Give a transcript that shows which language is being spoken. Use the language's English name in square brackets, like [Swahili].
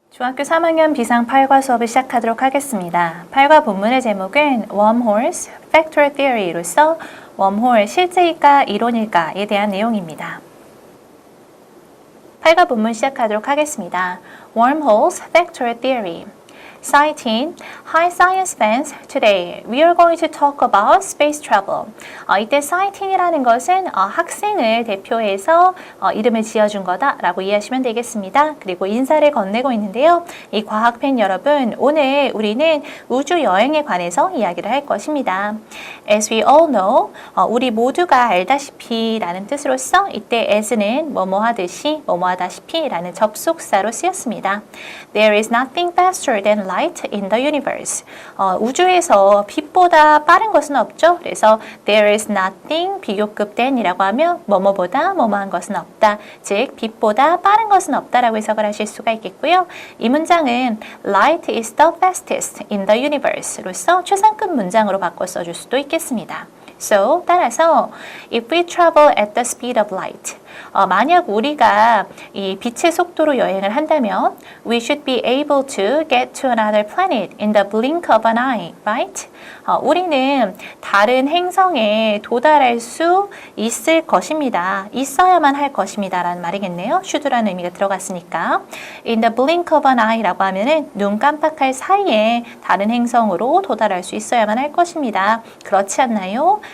[Korean] 중학교 3학년 비상 8과 수업을 시작하도록 하겠습니다. 8과 본문의 제목은 Wormholes, Factor Theory로서 웜홀 실제일까 이론일까에 대한 내용입니다. 8과 본문 시작하도록 하겠습니다. [English] Wormholes, Factor Theory. Citing Hi Science fans, today we are going to talk about space travel. [Korean] 이때 citing이라는 것은 학생을 대표해서 이름을 지어준 거다라고 이해하시면 되겠습니다. 그리고 인사를 건네고 있는데요. 이 과학팬 여러분, 오늘 우리는 우주 여행에 관해서 이야기를 할 것입니다. [English] As we all know, [Korean] 우리 모두가 알다시피 라는 뜻으로서 이때 as는 뭐뭐 하듯이, 뭐뭐 하다시피 라는 접속사로 쓰였습니다. [English] There is nothing faster than light in the universe. [Korean] 우주에서 빛보다 빠른 것은 없죠. 그래서 [English] there is nothing [Korean] 비교급 than이라고 하면 뭐뭐보다 뭐뭐한 것은 없다. 즉 빛보다 빠른 것은 없다라고 해석을 하실 수가 있겠고요. 이 문장은 [English] light is the fastest in the universe [Korean] 로서 최상급 문장으로 바꿔 써줄 수도 있겠습니다. [English] So, [Korean] 따라서 [English] if we travel at the speed of light, [Korean] 만약 우리가 이 빛의 속도로 여행을 한다면 [English] we should be able to get to another planet in the blink of an eye, right? [Korean] 우리는 다른 행성에 도달할 수 있을 것입니다. 있어야만 할 것입니다. 라는 말이겠네요. should라는 의미가 들어갔으니까. [English] In the blink of an eye [Korean] 라고 하면은 눈 깜빡할 사이에 다른 행성으로 도달할 수 있어야만 할 것입니다. 그렇지 않나요?